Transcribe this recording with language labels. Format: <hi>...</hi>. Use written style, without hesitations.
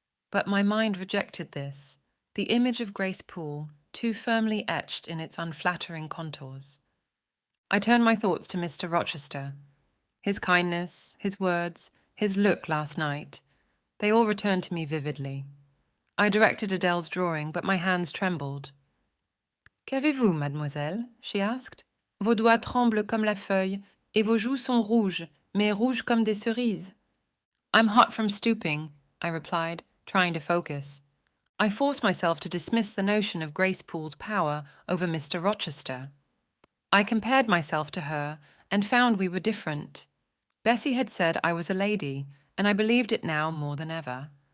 <en>But my mind rejected this, the image of Grace Poole too firmly etched in its unflattering contours. I turned my thoughts to Mr. Rochester. His kindness, his words, his look last night, they all returned to me vividly. I directed Adele's drawing, but my hands trembled.</en> <fr>Qu'avez-vous, mademoiselle?</fr> <en>She asked.</en> <fr>Vos doigts tremblent comme la feuille, et vos joues sont rouges, mais rouges comme des cerises.</fr> <en>I'm hot from stooping, I replied, trying to focus. I forced myself to dismiss the notion of Grace Poole's power over Mr. Rochester. I compared myself to her and found we were different. Bessie had said I was a lady, and I believed it now more than ever.</en>